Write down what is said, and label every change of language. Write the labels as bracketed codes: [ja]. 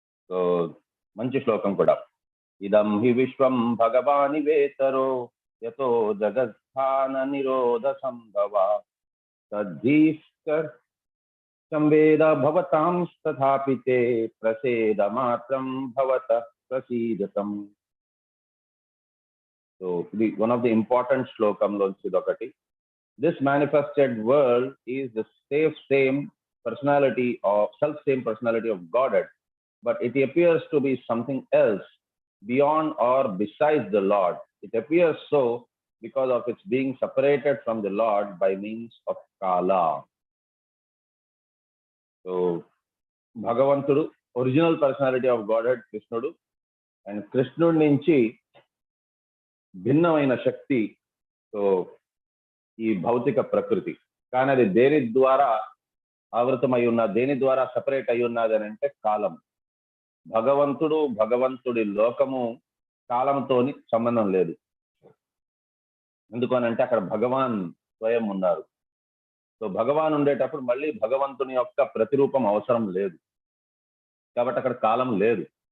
[te] So మంచి శ్లోకం కూడా. [sa] ఇదం హి విశ్వం భగవాని వేతరో యతో జగత్స్థాన నిరోధ సంభవ తద్ధీష్కర్ సంవేద భవతాం తథాపి తే ప్రసేద మాత్రం భవత ప్రసీదతం. [te] సో ఇది [en] one of the important [te] శ్లోకంలోంచి ఇదొకటి. [en] This manifested world is the same personality of self-same personality of Godhead, but it appears to be something else beyond or besides the Lord. It appears so because of its being separated from the Lord by means of Kala. So Bhagavantudu, original personality of Godhead Krishnudu, and Krishnudu [te] నుంచి భిన్నమైన శక్తి so ఈ భౌతిక ప్రకృతి. కానీ అది దేని ద్వారా ఆవృతమై ఉన్నది, దేని ద్వారా సపరేట్ అయి ఉన్నది అని అంటే కాలం. భగవంతుడి లోకము కాలంతోని సంబంధం లేదు. ఎందుకనంటే అక్కడ భగవాన్ స్వయం ఉన్నారు. సో భగవాన్ ఉండేటప్పుడు మళ్ళీ భగవంతుని యొక్క ప్రతిరూపం అవసరం లేదు, కాబట్టి అక్కడ కాలం లేదు.